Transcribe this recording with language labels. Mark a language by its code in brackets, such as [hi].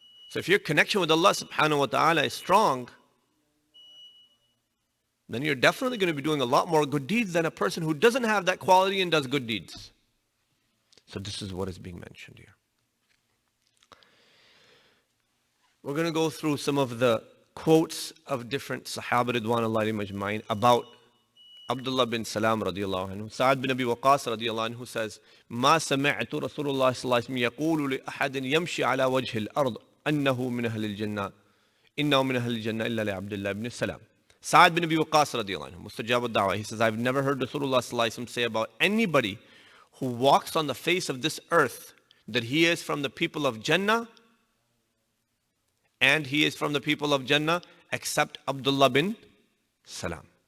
[en] So if your connection with Allah subhanahu wa ta'ala is strong, then you're definitely going to be doing a lot more good deeds than a person who doesn't have that quality and does good deeds. So this is what is being mentioned here. We're going to go through some of the quotes of different Sahaba Ridwanullahi Majma'in about Abdullah bin Salam radiallahu anhu. Sa'ad bin Abi Waqqas radiallahu anhu says, [ar] ما سمعت رسول الله صلى الله عليه وسلم يقول لأحد يمشي على وجه الأرض أنه من أهل الجنة إنه من أهل الجنة إلا لعبد الله بن السلام. [en] Sa'ad bin Abi Waqqas radiallahu anhu, Mustajab al-Da'wah, he says, I've never heard Rasulullah sallallahu alaihi wasallam say about anybody who walks on the face of this earth that he is from the people of Jannah and he is from the people of Jannah except Abdullah bin Salam.